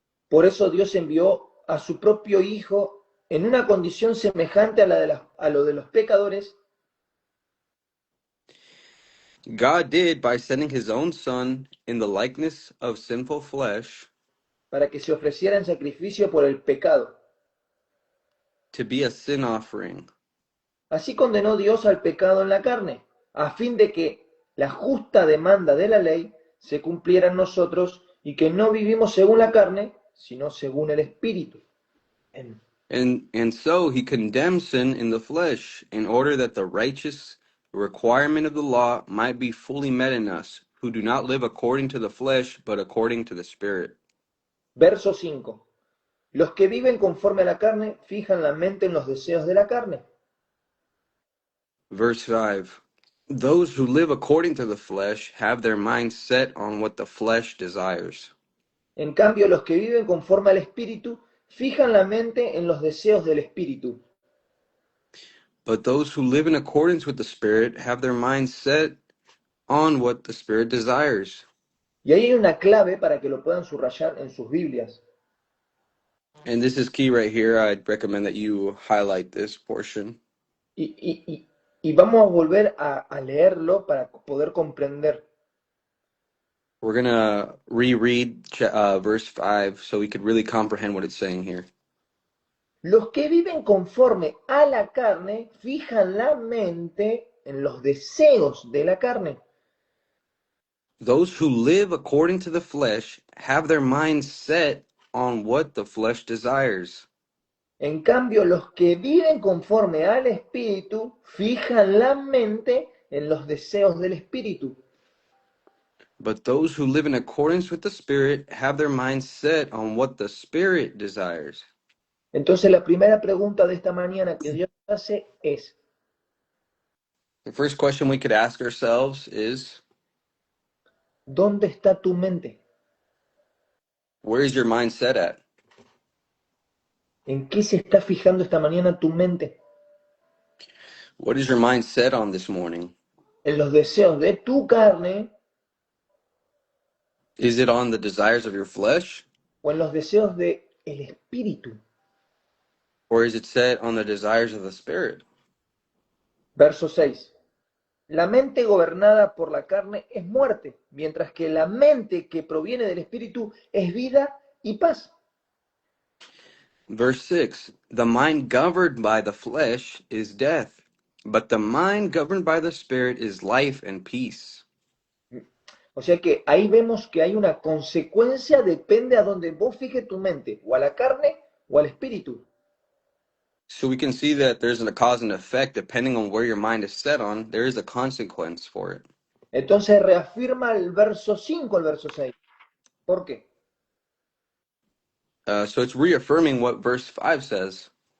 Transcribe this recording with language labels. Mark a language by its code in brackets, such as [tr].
[es] Por eso Dios envió a su propio Hijo en una condición semejante a lo de los pecadores. [en] God did by sending his own Son in the likeness of sinful flesh [es] Para que se ofreciera en sacrificio por el pecado. [en] to be a sin offering. [es] Así condenó Dios al pecado en la carne, a fin de que la justa demanda de la ley se cumpliera en nosotros y que no vivimos según la carne, sino según el Espíritu. [en] And so he condemned sin in the flesh, in order that the righteous requirement of the law might be fully met in us, who do not live according to the flesh, but according to the Spirit. [es] Verso 5. Los que viven conforme a la carne fijan la mente en los deseos de la carne. [en] Verse 5. Those who live according to the flesh have their mind set on what the flesh desires. [es] En cambio, los que viven conforme al Espíritu fijan la mente en los deseos del Espíritu. [en] But those who live in accordance with the Spirit have their mind set on what the Spirit desires. [es] Y ahí hay una clave para que lo puedan subrayar en sus Biblias. [en] And this is key right here. I'd recommend that you highlight this portion. [es] Y vamos a volver a leerlo para poder comprender. [en] We're going to reread verse 5 so we could really comprehend what it's saying here. [es] Los que viven conforme a la carne fijan la mente en los deseos de la carne. [en] Those who live according to the flesh have their minds set on what the flesh desires. [es] En cambio, los que viven conforme al Espíritu fijan la mente en los deseos del Espíritu. [en] But those who live in accordance with the Spirit have their minds set on what the Spirit desires. [es] Entonces, la primera pregunta de esta mañana que Dios hace es, [en] The first question we could ask ourselves is, [es] ¿dónde está tu mente? [en] where is your mind set at? [es] ¿En qué se está fijando esta mañana tu mente? [en] What is your mind set on this morning? [es] ¿En los deseos de tu carne [en] Is it on the desires of your flesh? [es] o en los deseos del Espíritu? [en] Or is it set on the desires of the Spirit? [es] Verso 6. La mente gobernada por la carne es muerte, mientras que la mente que proviene del Espíritu es vida y paz. [en] Verse 6, the mind governed by the flesh is death, but the mind governed by the Spirit is life and peace. [es] O sea que ahí vemos que hay una consecuencia, depende a donde vos fijes tu mente, o a la carne o al Espíritu. [en] So we can see that there's a cause and effect depending on where your mind is set on. There is a consequence for it. [es] Entonces reafirma el verso 5, el verso 6. ¿Por qué? [en] So it's reaffirming what verse 5 says.